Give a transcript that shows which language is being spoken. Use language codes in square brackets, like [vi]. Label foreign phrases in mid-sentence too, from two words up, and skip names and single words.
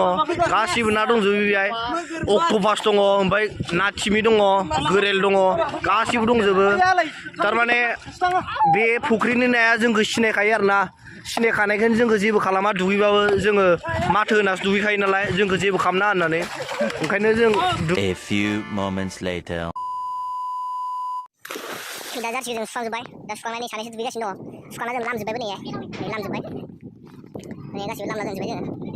[brx] गासिबो ना दंजोबो बेहाय अक्ट'पास दङ ओमफ्राय ना थिमि दङ गोरेल दङ गासिबो दंजोबो थारमाने बे फुख्रिनि नाया जोंखौ सिनायखायो आरोना सिनायखानायखायनो जोंखौ जेबो खालामा दुगैबाबो जोङो माथो होनासो दुगैखायो नालाय जोंखौ जेबो खालामना होननानै ओंखायनो जों [en] A few moments later [brx] दा जार्सि जों सुखांजोब्बाय दा सुखांनानै सानैसो दुगैगासिनो दङ सुखांना जों लामजोब्बायबो नै लामजोब्बाय नै गासिबो लामना दोनजोब्बाय जोङो